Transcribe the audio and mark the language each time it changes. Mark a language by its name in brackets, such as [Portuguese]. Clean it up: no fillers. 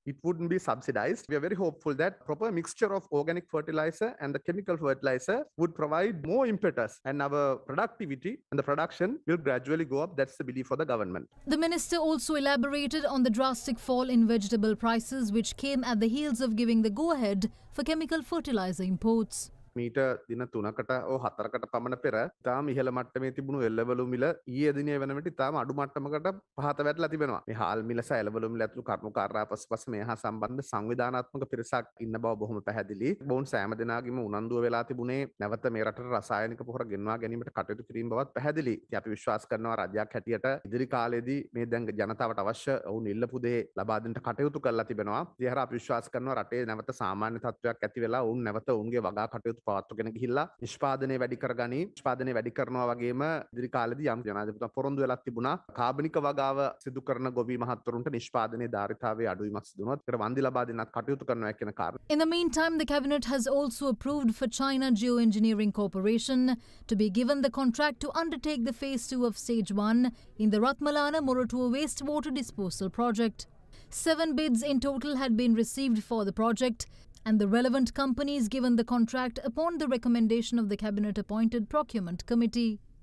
[English] It wouldn't be subsidized. We are very hopeful that proper mixture of organic fertilizer and the chemical fertilizer would provide more impetus, and our productivity and the production will gradually go up. That's the belief of the government. The minister also elaborated on the drastic fall in vegetable prices, which came at the heels of giving the go-ahead for chemical fertilizer imports. [Sinhala] මීට දින 3කට ඕ 4කට පමණ පෙර තාම ඉහළ මට්ටමේ තිබුණු එළවලු මිල ඊයේ දිනේ වෙන විට තාම අඩු මට්ටමකට පහත වැටලා තිබෙනවා. මේ හාල් මිල සහ එළවලු මිල ඇතුළු කරුණු කාරණා පසුපස මේ හා සම්බන්ධ සංවිධානාත්මක පිරිසක් ඉන්න බව බොහොම පැහැදිලි. බොවුන් සෑම දිනාගෙම උනන්දුව වෙලා තිබුණේ නැවත මේ රටට රසායනික පොහොර ගෙන්වා ගැනීමට කටයුතු කිරීම බවත් පැහැදිලි. ඉතින් අපි විශ්වාස කරනවා රජයක් හැටියට ඉදිරි කාලෙදී මේ දැන් ජනතාවට අවශ්‍ය වුන් ඉල්ලපු දේ ලබා දෙන්නට කටයුතු කරලා තිබෙනවා. ඉතින් අපි විශ්වාස කරනවා රටේ නැවත සාමාන්‍ය තත්ත්වයක් ඇති වෙලා වුන් නැවත වුන්ගේ වගා කටයුතු පවත්වාගෙන ගිහිල්ලා නිෂ්පාදනය වැඩි කරගනි. නිෂ්පාදනය වැඩි කරනවා වගේම ඉදිරි කාලෙදී යම් ජනාධිපතිතුමා පොරොන්දු වෙලා තිබුණා කාබනික වගාව සිදු කරන ගොවි මහත්වරුන්ට නිෂ්පාදනයේ ධාරිතාවයේ අඩුවීමක් සිදු වුණොත් ඒකට වන්දි ලබා දෙන්නත් කටයුතු කරනවා කියන කාරණා. [English] In the meantime, the cabinet has also approved for China Geoengineering Corporation to be given the contract to undertake the phase 2 of stage 1 in the Ratmalana Moratua wastewater disposal project. 7 bids in total had been received for the project, and the relevant companies given the contract upon the recommendation of the cabinet-appointed procurement committee.